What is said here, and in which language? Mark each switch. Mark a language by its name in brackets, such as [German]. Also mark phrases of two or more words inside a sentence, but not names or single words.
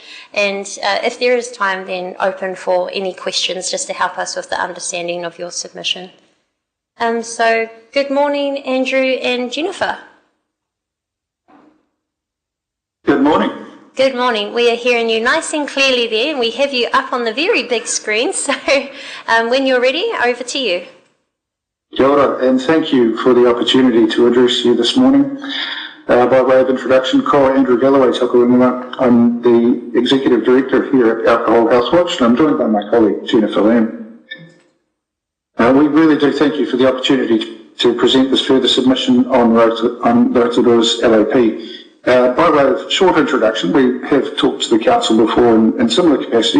[English] And if there is time, then open for any questions just to help us with the understanding of your submission. So good morning, Andrew and Jennifer. Good morning. Good morning. We are hearing you nice and clearly there, and we have you up on the very big screen. So when you're ready, over to you. [Māori] Kia ora, [English] and thank you for the opportunity to address you this morning. By way of introduction, [Māori] ko Andrew Galloway taku ingoa. [English] I'm the Executive Director here at Alcohol Health Watch, and I'm joined by my colleague Jennifer Lamb. We really do thank you for the opportunity to present this further submission on Rotorua's LAP. By way of short introduction, we have talked to the Council before in similar capacity.